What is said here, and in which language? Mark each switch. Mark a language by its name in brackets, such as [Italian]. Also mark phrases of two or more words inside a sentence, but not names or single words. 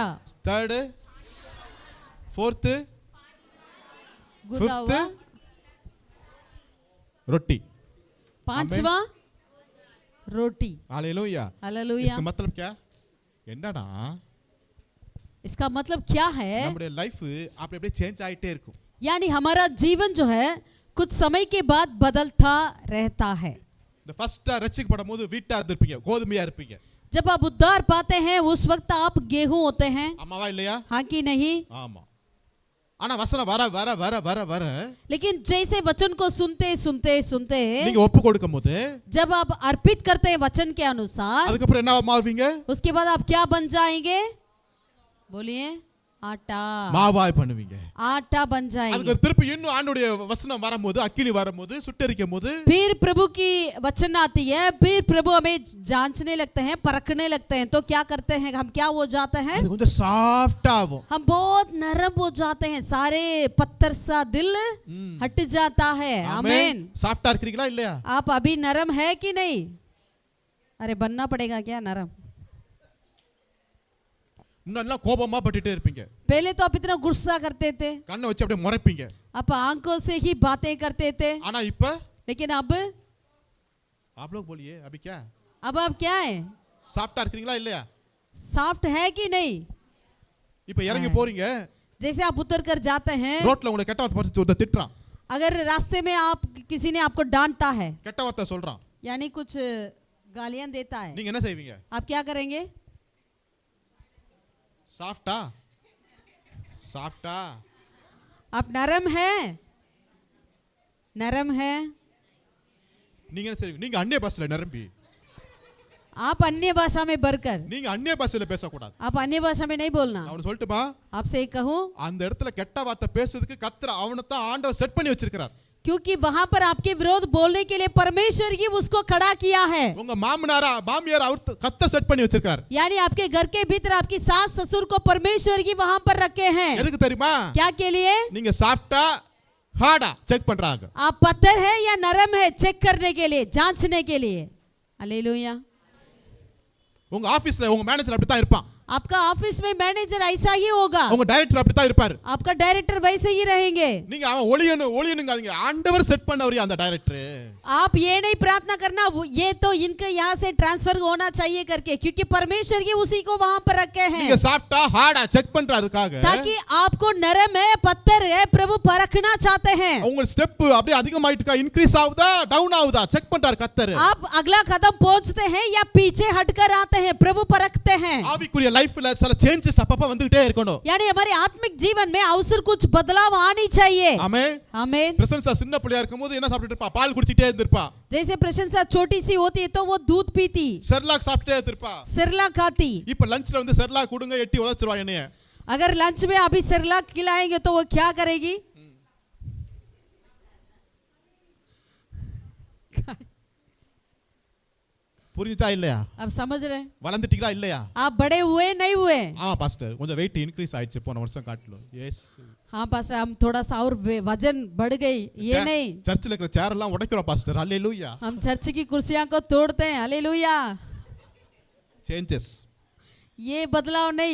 [English] third fourth [Hindi] गूंदा हुआ। रोटी। पांचवा रोटी। हालेलुया। हालेलुया। इसका मतलब क्या? என்னடா इसका मतलब क्या है? [Tamil] நம்முடைய லைஃப் அப்படி அப்படியே சேஞ்ச் ஆயிட்டே இருக்கும். [Hindi] यानी हमारा जीवन जो है कुछ समय के बाद बदलता रहता है। [Tamil] இந்த ஃபர்ஸ்ட் ரட்சிக்கப்படும்போது வீட்டா இருப்பீங்க, கோதுமையா இருப்பீங்க. [Hindi] जब आप उद्धार पाते हैं उस वक्त आप गेहूं होते हैं। [Tamil] ஆமாவா இல்லையா? [Hindi] हाँ कि नहीं? [Tamil] ஆமா. ஆனா வசனம் வர வர வர வர வர [Hindi] लेकिन जैसे वचन को सुनते सुनते सुनते [Tamil] நீங்க ஒப்பு கொடுக்கும்போது [Hindi] जब आप अर्पित करते हैं वचन के अनुसार, [Tamil] அதுக்கு அப்புறம் என்ன மாறுவீங்க? [Hindi] उसके बाद आप क्या बन जाएंगे? बोलिए। आटा। [Tamil] மாவாய் பண்ணுவீங்க. [Hindi] आटा बन [Tamil] அதுக்கு [Hindi] जाएंगे। [Tamil] திருப்பி இன்னும் ஆண்டவருடைய வசனம் வரும்போது அக்கினி வரும்போது சுட்டெரிக்கும் போது [Hindi] फिर प्रभु की वचन आती है, फिर प्रभु हमें जांचने लगते हैं, परखने लगते हैं, तो क्या करते हैं हम? क्या हो जाते हैं? [Tamil] அது கொஞ்சம் சாஃப்ட் ஆகும். [Hindi] हम बहुत नरम हो जाते हैं, सारे पत्थर सा दिल हट जाता है। आमीन। [Tamil] சாஃப்ட்டா இருக்கீங்களா இல்லையா? [Hindi] आप अभी नरम है कि नहीं? अरे बनना पड़ेगा क्या नरम? [Tamil] இன்னும் கோபமா பட்டுட்டே இருப்பீங்க. [Hindi] पहले तो आप इतना गुस्सा करते थे, [Tamil] கண்ணை வச்சு அப்படியே முறைப்பீங்க. [Hindi] आप आंखों से ही बातें करते थे, [Tamil] ஆனா இப்ப [Hindi] लेकिन अब आप लोग बोलिए अभी क्या? अब आप क्या है? [Tamil] சாஃப்ட்டா இருக்கீங்களா இல்லையா? [Hindi] सॉफ्ट है कि नहीं? [Tamil] இப்ப இறங்கி போறீங்க, [Hindi] जैसे आप उतर कर जाते हैं, [Tamil] ரோட்ல உங்களை கெட்ட வார்த்தை பார்த்து ஒருத்தன் திட்டுறான், [Hindi] अगर रास्ते में आप किसी ने आपको डांटता है, [Tamil] கெட்ட வார்த்தை சொல்றான், [Hindi] यानी कुछ गालियां देता है, [Tamil] நீங்க என்ன செய்வீங்க? [Hindi] आप क्या करेंगे? [Tamil] சாஃப்ட்டா சாஃப்ட்டா [Hindi] आप नरम है? नरम है? [Tamil] நீங்க என்ன செய்வீங்க? நீங்க அந்நிய பாஷையில நிரம்பி, [Hindi] आप अन्य भाषा में भरकर, [Tamil] நீங்க அந்நிய பாஷையில பேசக்கூடாது. [Hindi] आप अन्य भाषा में नहीं बोलना। [Tamil] அவன் சொல்லட்டுமா? [Hindi] आपसे एक कहूं, [Tamil] அந்த இடத்துல கெட்ட வார்த்தை பேசுறதுக்கு கர்த்தர் அவனை தான் ஆண்டவர் செட் பண்ணி வச்சிருக்கிறார். [Hindi] क्योंकि वहां पर आपके विरोध बोलने के लिए परमेश्वर ही उसको खड़ा किया है। [Tamil] உங்க மாமனாரா மாமியார் அவர் கர்த்தர் செட் பண்ணி வச்சிருக்கார். [Hindi] यानी आपके घर के भीतर आपकी सास ससुर को परमेश्वर ही वहां पर रखे हैं। [Tamil] எதுக்கு தெரியுமா? [Hindi] क्या के लिए? [Tamil] நீங்க சாஃப்ட்டா ஹார்டா செக் பண்றாங்க. [Hindi] आप पत्थर है या नरम है चेक करने के लिए, जांचने के लिए। हालेलुया। [Tamil] உங்க ஆபீஸ்ல உங்க மேனேஜர் அப்படி தான் இருப்பான். [Hindi] आपका ऑफिस में मैनेजर ऐसा ही होगा, [Tamil] உங்க டைரக்டர் அப்படி தான் இருப்பார். [Hindi] आपका डायरेक्टर वैसे ही रहेंगे। [Tamil] நீங்க அவன் ஒளியனுங்காதீங்க, ஆண்டவர் செட் பண்ணவரே அந்த டைரக்டர். [Hindi] आप ये नहीं प्रार्थना करना ये तो इनके यहाँ से ट्रांसफर होना चाहिए करके, क्योंकि परमेश्वर ही उसी को वहां पर रखे हैं, [Tamil] நீங்க சாஃப்ட்டா ஹார்டா செக் பண்றதுக்காக, [Hindi] ताकि आपको नरम है पत्थर है प्रभु परखना चाहते हैं। [Tamil] உங்க ஸ்டெப் அப்படியே அதிகமாயிட்டு இருக்கா, இன்க்ரீஸ் ஆகுதா டவுன் ஆகுதா செக் பண்றார் கர்த்தர். [Hindi] आप अगला कदम पहुंचते हैं या पीछे हटकर आते हैं, प्रभु परखते हैं। [Tamil] ஆவிக்குரிய லைஃப்ல சில சேஞ்சஸ் அப்பப்ப வந்துட்டே இருக்கணும். [Hindi] यानी हमारे आत्मिक जीवन में अवसर कुछ बदलाव आनी चाहिए। [Tamil] ஆமென். [Hindi] आमीन। [Tamil] பிரசன்ஸா சின்ன பிள்ளையா இருக்கும்போது என்ன சாப்பிட்டுட்டு இருப்பா? பால் குடிச்சிட்டே இருந்திருப்பா. [Hindi] जैसे प्रशंसा छोटी सी होती है तो वो दूध पीती, [Tamil] செர்லாக் சாப்பிட்டே இருந்திருப்பா. [Hindi] सिरला खाती। [Tamil] இப்ப லஞ்ச்ல வந்து செர்லாக் கொடுங்க எட்டி உதச்சிருவா என்னைய. [Hindi] अगर लंच में अभी सिरला खिलाएंगे तो वो क्या करेगी? [Tamil] புரிஞ்சா இல்லையா? [Hindi] अब समझ रहे हैं? [Tamil] வளர்ந்துட்டீங்களா இல்லையா? [Hindi] आप बड़े हुए नहीं हुए? [Tamil] ஆமா பாஸ்டர், கொஞ்சம் [English] weight increase [Tamil] ஆயிடுச்சு போன வருஷம் காட்டிலும். எஸ். [Hindi] हाँ पास्टर, हम थोड़ा सा और वजन बढ़ गई, ये नहीं। [Tamil] சர்ச்சில் இருக்கிற சேர் எல்லாம் உடைக்கிறோம் பாஸ்டர். ஹalleluya. [Hindi] हम चर्च की कुर्सियां को तोड़ते हैं। हालेलुया। [Tamil] சேஞ்சஸ். [Hindi] ये बदलाव नहीं,